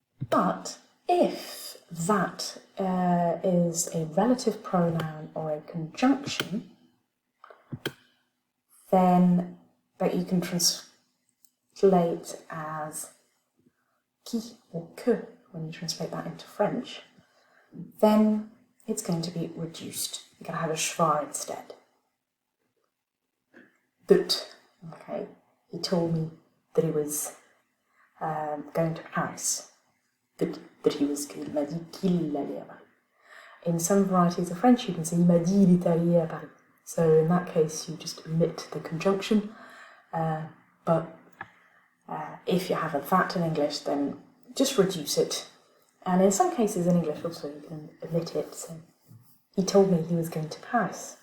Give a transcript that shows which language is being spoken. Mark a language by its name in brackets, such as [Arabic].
[English] But if that is a relative pronoun or a conjunction, then that you can translate as qui or que when you translate that into French, then it's going to be reduced. You're going to have a schwa instead. But, okay, he told me that he was going to Paris. [French] Il m'a dit qu'il allait à Paris. [English] In some varieties of French, you can say [French] il m'a dit il est allé à Paris. [English] So in that case, you just omit the conjunction. But if you have a that in English, then just reduce it. And in some cases in English also you can omit it. So he told me he was going to Paris.